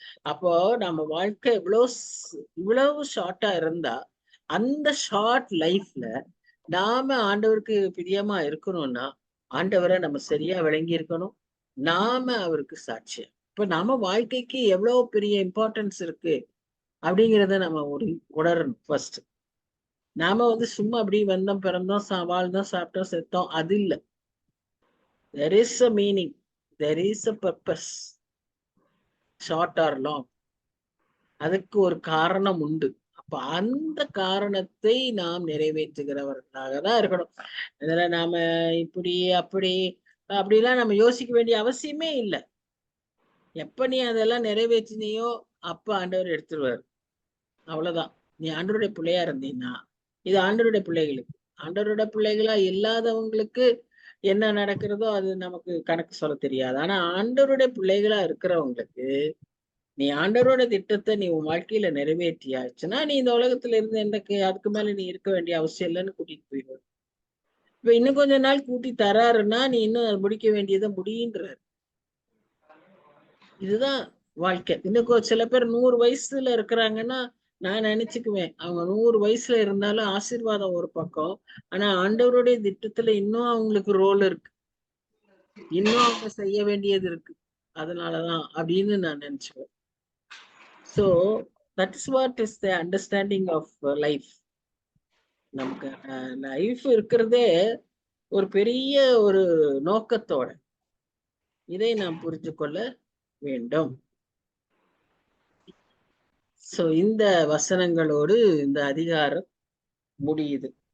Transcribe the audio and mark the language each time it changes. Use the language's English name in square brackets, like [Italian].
[Tamil] அப்போ நம்ம வாழ்க்கை இவ்வளவு ஷார்ட்டா இருந்தா அந்த ஷார்ட் லைஃப்ல நாம ஆண்டவருக்கு பிரியமா இருக்கணும்னா ஆண்டவரை நம்ம சரியா விளங்கி இருக்கணும், நாம அவருக்கு சாட்சியம். இப்ப நம்ம வாழ்க்கைக்கு எவ்வளவு பெரிய இம்பார்ட்டன்ஸ் இருக்கு அப்படிங்கிறத நம்ம உணரணும். ஃபர்ஸ்ட் நாம சும்மா அப்படி வந்தோம், பிறந்தோம், வாழ்ந்தோம், சாப்பிட்டோம், செத்தோம், அது இல்லை. [English] there is a meaning, there is a purpose, short or long. [Tamil] அதுக்கு ஒரு காரணம் உண்டு. அப்ப அந்த காரணத்தை நாம் நிறைவேற்றுகிறவர்களாக தான் இருக்கணும். இதுல நாம இப்படி அப்படி அப்படிலாம் நம்ம யோசிக்க வேண்டிய அவசியமே இல்லை. எப்ப நீ அதெல்லாம் நிறைவேற்றினியோ அப்ப ஆண்டவர் எடுத்துருவாரு. அவ்வளவுதான். நீ ஆண்டவருடைய பிள்ளையா இருந்தீன்னா இது ஆண்டவருடைய பிள்ளைகளுக்கு. ஆண்டவருடைய பிள்ளைகளா இல்லாதவங்களுக்கு என்ன நடக்கிறதோ அது நமக்கு கணக்கு சொல்ல தெரியாது. ஆனா ஆண்டவருடைய பிள்ளைகளா இருக்கிறவங்களுக்கு நீ ஆண்டவரோட திட்டத்தை நீ உன் வாழ்க்கையில நிறைவேற்றியாச்சுன்னா நீ இந்த உலகத்துல இருந்து அதுக்கு மேல நீ இருக்க வேண்டிய அவசியம் இல்லைன்னு கூட்டிட்டு போயிடுவார். இப்ப இன்னும் கொஞ்ச நாள் கூட்டி தராருன்னா நீ இன்னும் முடிக்க வேண்டியதை முடியுன்றாரு. இதுதான் வாழ்க்கை. இன்னும் சில பேர் 100 வயசுல இருக்கிறாங்கன்னா நான் நினைச்சுக்குவேன், அவங்க 100 வயசுல இருந்தாலும் ஆசீர்வாதம் ஒரு பக்கம், ஆனா ஆண்டவருடைய திட்டத்துல இன்னும் அவங்களுக்கு ரோல் இருக்கு, இன்னும் அவங்க செய்ய வேண்டியது இருக்கு. அதனாலதான் அப்படின்னு நான் நினைச்சுக்குவேன். [English] So that is what is the understanding of life. [Tamil] நமக்கு லைஃப் இருக்கிறதே ஒரு பெரிய ஒரு நோக்கத்தோட. இதை நாம் புரிஞ்சு கொள்ள வேண்டும். சோ இந்த வசனங்களோடு இந்த அதிகாரம் முடியுது.